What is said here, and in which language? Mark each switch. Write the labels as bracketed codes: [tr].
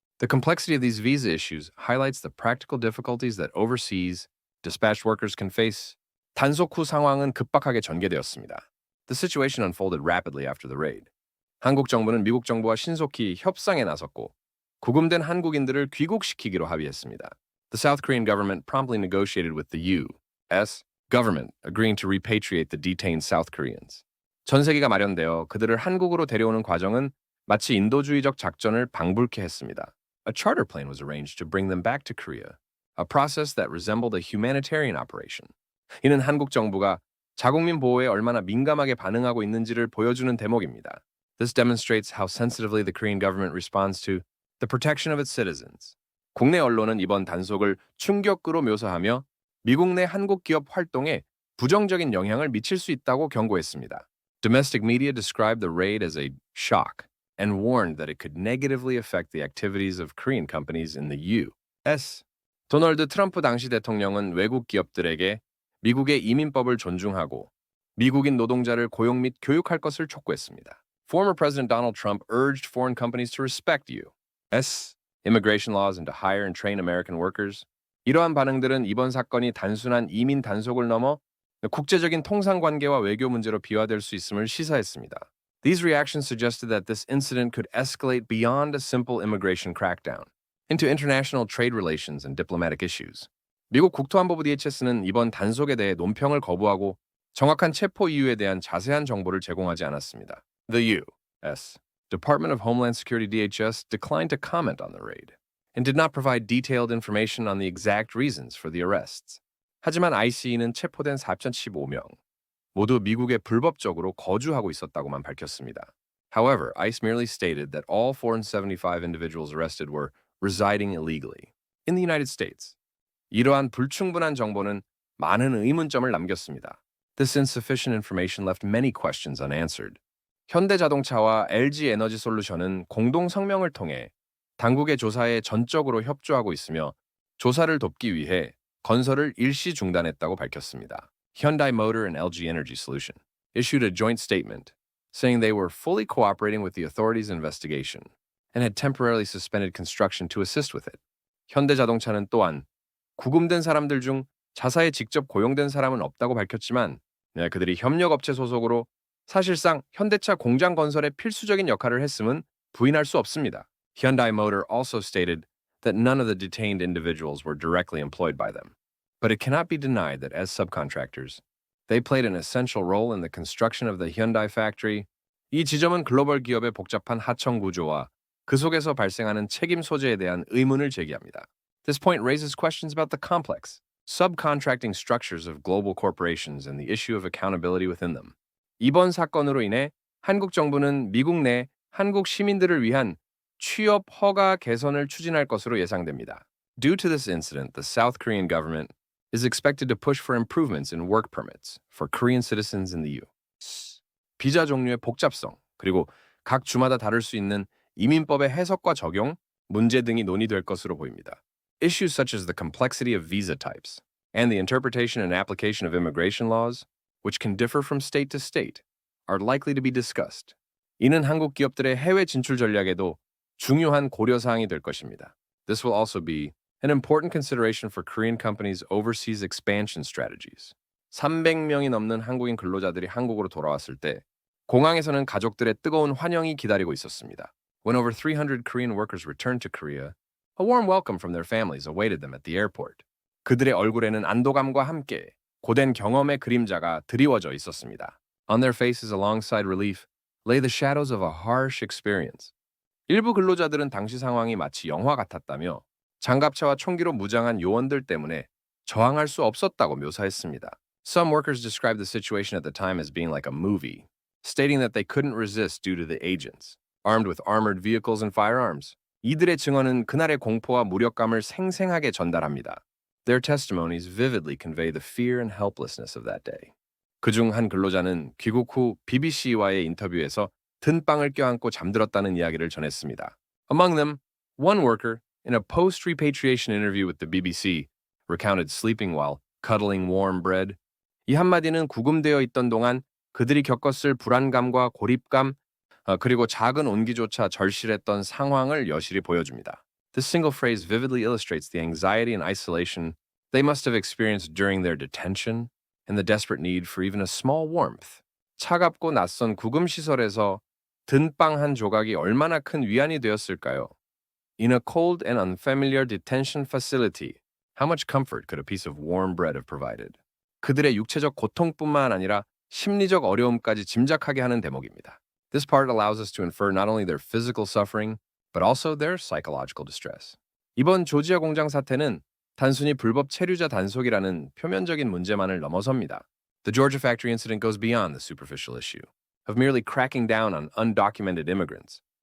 [en] The complexity of these visa issues highlights the practical difficulties that overseas dispatched workers can face. [ko] 단속 후 상황은 급박하게 전개되었습니다. [en] The situation unfolded rapidly after the raid. [ko] 한국 정부는 미국 정부와 신속히 협상에 나섰고 구금된 한국인들을 귀국시키기로 합의했습니다. [en] The South Korean government promptly negotiated with the U.S. government, agreeing to repatriate the detained South Koreans. [ko] 전세기가 마련되어 그들을 한국으로 데려오는 과정은 마치 인도주의적 작전을 방불케 했습니다. [en] A charter plane was arranged to bring them back to Korea, a process that resembled a humanitarian operation. [ko] 이는 한국 정부가 자국민 보호에 얼마나 민감하게 반응하고 있는지를 보여주는 대목입니다. [en] This demonstrates how sensitively the Korean government responds to the protection of its citizens. [ko] 국내 언론은 이번 단속을 충격으로 묘사하며 미국 내 한국 기업 활동에 부정적인 영향을 미칠 수 있다고 경고했습니다. [en] Domestic media described the raid as a shock and warned that it could negatively affect the activities of Korean companies in the U.S. [ko] 도널드 트럼프 당시 대통령은 외국 기업들에게 미국의 이민법을 존중하고 미국인 노동자를 고용 및 교육할 것을 촉구했습니다. [en] Former President Donald Trump urged foreign companies to respect U.S. immigration laws and to hire and train American workers. [ko] 이러한 반응들은 이번 사건이 단순한 이민 단속을 넘어 국제적인 통상 관계와 외교 문제로 비화될 수 있음을 시사했습니다. [en] These reactions suggested that this incident could escalate beyond a simple immigration crackdown into international trade relations and diplomatic issues. [ko] 미국 국토안보부 DHS는 이번 단속에 대해 논평을 거부하고 정확한 체포 이유에 대한 자세한 정보를 제공하지 않았습니다. [en] The U.S. Department of Homeland Security DHS declined to comment on the raid and did not provide detailed information on the exact reasons for the arrests. [ko] 하지만 ICE는 체포된 4,015명 모두 미국에 불법적으로 거주하고 있었다고만 밝혔습니다. [en] However, ICE merely stated that all 475 individuals arrested were residing illegally in the United States. [ko] 이러한 불충분한 정보는 많은 의문점을 남겼습니다. [en] This insufficient information left many questions unanswered. [ko] 현대자동차와 LG에너지솔루션은 공동 성명을 통해 당국의 조사에 전적으로 협조하고 있으며 조사를 돕기 위해 건설을 일시 중단했다고 밝혔습니다. [en] Hyundai Motor and LG Energy Solution issued a joint statement saying they were fully cooperating with the authorities' investigation and had temporarily suspended construction to assist with it. [ko] 현대자동차는 또한 구금된 사람들 중 자사에 직접 고용된 사람은 없다고 밝혔지만 그들이 협력업체 소속으로 사실상 현대차 공장 건설에 필수적인 역할을 했음은 부인할 수 없습니다. [en] Hyundai Motor also stated that none of the detained individuals were directly employed by them. But it cannot be denied that as subcontractors, they played an essential role in the construction of the Hyundai factory. [ko] 이 지점은 글로벌 기업의 복잡한 하청 구조와 그 속에서 발생하는 책임 소재에 대한 의문을 제기합니다. [en] This point raises questions about the complex, subcontracting structures of global corporations and the issue of accountability within them. [ko] 이번 사건으로 인해 한국 정부는 미국 내 한국 시민들을 위한 취업 허가 개선을 추진할 것으로 예상됩니다. [en] Due to this incident, the South Korean government is expected to push for improvements in work permits for Korean citizens in the U.S. [ko] 비자 종류의 복잡성, 그리고 각 주마다 다를 수 있는 이민법의 해석과 적용, 문제 등이 논의될 것으로 보입니다. [en] Issues such as the complexity of visa types and the interpretation and application of immigration laws, which can differ from state to state, are likely to be discussed. [ko] 이는 한국 기업들의 해외 진출 전략에도 중요한 고려사항이 될 것입니다. [en] This will also be an important consideration for Korean companies' overseas expansion strategies. [ko] 300명이 넘는 한국인 근로자들이 한국으로 돌아왔을 때 공항에서는 가족들의 뜨거운 환영이 기다리고 있었습니다. [en] When over 300 Korean workers returned to Korea, a warm welcome from their families awaited them at the airport. [ko] 그들의 얼굴에는 안도감과 함께 고된 경험의 그림자가 드리워져 있었습니다. [en] On their faces alongside relief lay the shadows of a harsh experience. [ko] 일부 근로자들은 당시 상황이 마치 영화 같았다며 장갑차와 총기로 무장한 요원들 때문에 저항할 수 없었다고 묘사했습니다. [en] Some workers described the situation at the time as being like a movie, stating that they couldn't resist due to the agents, armed with armored vehicles and firearms. [ko] 이들의 증언은 그날의 공포와 무력감을 생생하게 전달합니다. [en] Their testimonies vividly convey the fear and helplessness of that day. [ko] 그중 한 근로자는 귀국 후 BBC와의 인터뷰에서 든빵을 껴안고 잠들었다는 이야기를 전했습니다. [en] Among them, one worker, in a post-repatriation interview with the BBC, recounted sleeping while cuddling warm bread. [ko] 이 한마디는 구금되어 있던 동안 그들이 겪었을 불안감과 고립감, 그리고 작은 온기조차 절실했던 상황을 여실히 보여줍니다. [en] This single phrase vividly illustrates the anxiety and isolation they must have experienced during their detention and the desperate need for even a small warmth. [ko] 차갑고 낯선 구금 시설에서 든빵 한 조각이 얼마나 큰 위안이 되었을까요? [en] In a cold and unfamiliar detention facility, how much comfort could a piece of warm bread have provided? [ko] 그들의 육체적 고통뿐만 아니라 심리적 어려움까지 짐작하게 하는 대목입니다. [en] This part allows us to infer not only their physical suffering, but also their psychological distress. [ko] 이번 조지아 공장 사태는 단순히 불법 체류자 단속이라는 표면적인 문제만을 넘어섭니다. [en] The Georgia factory incident goes beyond the superficial issue of merely cracking down on undocumented immigrants.